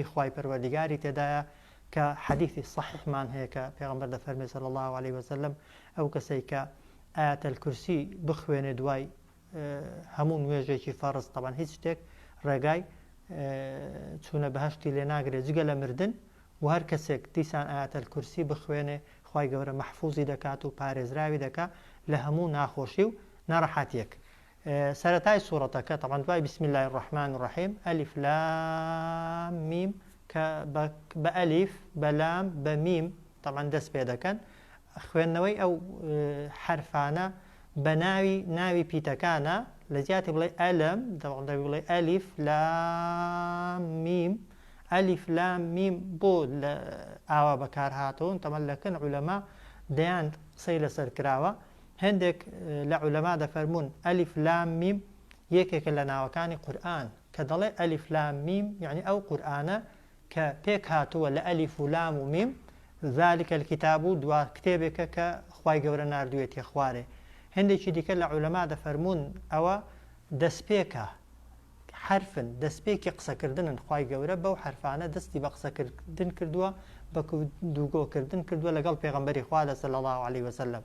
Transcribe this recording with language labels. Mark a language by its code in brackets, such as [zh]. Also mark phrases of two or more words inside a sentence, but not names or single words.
[ckb] خوای پەروەردیگاری تێدایە کە حەدیثی صحیحمان هەیە کە پێغەمبەر دەفەرمێ [ar] صلی الله علیه وسلم [ckb] ئەو کەسەی کە [ar] ئاەتە الکورسی [ckb] بخوێنێ دوای هەموو نوێژێکی فەرز تەبان هیچ شتێک ڕێگای چوونە بەهەشتی لێ ناگرێت جگە لە مردن و هەر کەسێک دیسان [ar] ئاەتە الکورسی [ckb] بخوێنێ خوای گەورە مەحفوظی دەکات و پارێزراوی دەکات لە هەموو ناخۆشی و ناڕەحەتیەک. سەرەتای سوورەتەکە طبعا دوای [ar] بسم الله الرحمن الرحیم [ckb] ئەلیف لام میم کە بە ئەلیف بە لام بە میم طبعا دەست پێ دەکەن. خوێندنەوەی ئەو حرفانە بە ناوی پیتەکانە لە زیاتی بڵێ ئەلم دەبڵێ بڵێ ئەلیف لام میم ئەلیف لام میم بۆ لە ئاوا بەکار هاتەوە تەمەن لەکەن عولەما دەیان قسەی لەسەر کراوە. هەندێک لە عولەما دەفەرمون ئەلیف لام میم یەکێکە لە ناوەکانی قورئان کە دەڵێ ئەلیف لام میم یعنی ئەو قورئانە کە پێک هاتووە لە ئەلیف و لام و میم [ar] ذلك الكتاب [ckb] و دوا کتێبێکە کە خوای گەورە ناردووێتی خوارێ. هەندێکی دیکە لە عولەما دەفەرمون ئەوە دەستپێکە حرفن دەستپێکی قسەکردنن خوای گەورە بەو حرفانە دەستی بە قسەکردن کردووە بە دووگۆکردن کردووە لەگەڵ پێغەمبەری خوا [ar] صلی الله علیه وسلم.